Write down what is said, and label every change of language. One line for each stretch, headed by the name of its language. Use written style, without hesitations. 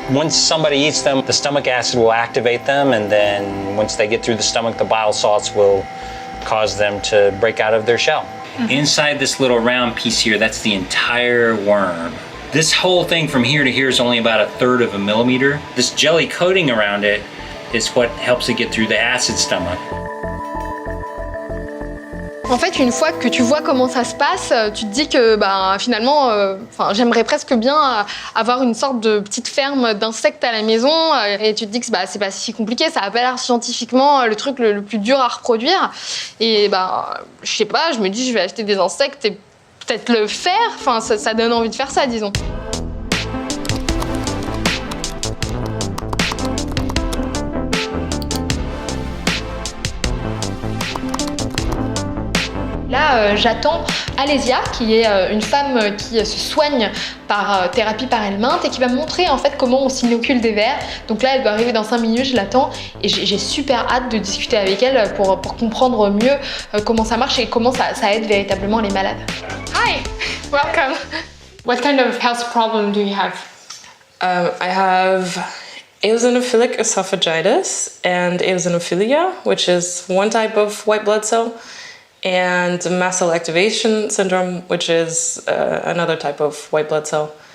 English: Once somebody eats them, the stomach acid will activate them, and then once they get through the stomach, the bile salts will cause them to break out of their shell. Inside this little round piece here, that's the entire worm. This whole thing from here to here is only about 1/3 of a millimeter. This jelly coating around it is what helps it get through the acid stomach.
French: En fait, une fois que tu vois comment ça se passe, tu te dis que finalement, j'aimerais presque bien avoir une sorte de petite ferme d'insectes à la maison. Et tu te dis que c'est pas si compliqué, ça a pas l'air scientifiquement le truc le plus dur à reproduire. Et je sais pas, je me dis je vais acheter des insectes et peut-être le faire. Enfin, ça donne envie de faire ça, disons. Là, j'attends Alésia, qui est une femme qui se soigne par thérapie par Helminthes et qui va me montrer en fait comment on s'inocule des vers. Donc là, elle doit arriver dans 5 minutes, je l'attends et j'ai super hâte de discuter avec elle pour comprendre mieux comment ça marche et comment ça aide véritablement les malades.
English: Hi, welcome. What kind of health problem do you have? I have eosinophilic esophagitis and eosinophilia, which is one type of white blood cell, and mast cell activation syndrome, which is another type of white blood cell.